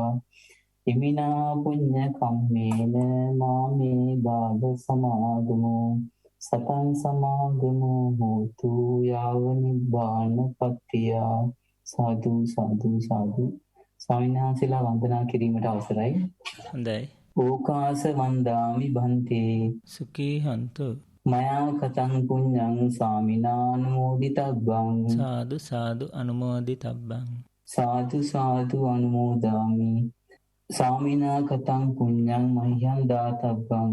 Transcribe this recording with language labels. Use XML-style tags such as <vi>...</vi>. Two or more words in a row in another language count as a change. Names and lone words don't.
<pi>හිමිනා පුඤ්ඤ කම්මේන මාමේ බාල සමාගමෝ සතං සමාගමෝ හෝතු යාව නිබ්බාන පත්තියා. සාදු සාදු සාදු.</pi> <si>ස්වාමීන් වහන්සේලා වන්දනා කිරීමට අවසරයි. හොඳයි.</si> <pi>ඕකාස වන්දාමි බන්තේ සුඛී හන්තු මයා කතං පුඤ්ඤං සාමිනානුමෝදිතබ්බං. සාදු සාදු අනුමෝදිතබ්බං. සාදු සාදු අනුමෝදාමි. සාමිනා කතං පුඤ්ඤං මහ්‍යං දාතබ්බං.</pi>